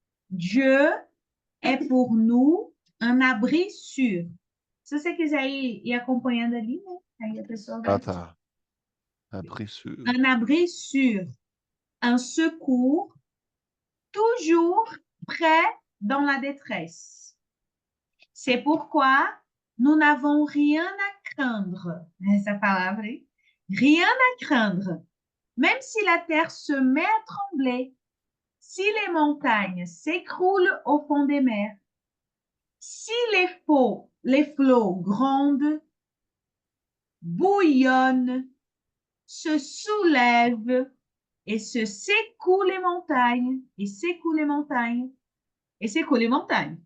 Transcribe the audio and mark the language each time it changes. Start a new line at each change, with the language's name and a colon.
French: Dieu est pour nous un abri sûr.
Portuguese: Se você quiser ir acompanhando ali, né? Aí a pessoa Ah, vai.
French: tá. Abri sûr. Un abri sûr, un secours toujours prêt dans la détresse. C'est pourquoi nous n'avons rien à craindre.
Portuguese: Essa palavra, hein?
French: Rien à craindre. Même si la terre se met à trembler, si les montagnes s'écroulent au fond des mers, si les flots grondent, bouillonnent, se soulèvent et se secouent les montagnes, et secouent les montagnes, et secouent les montagnes.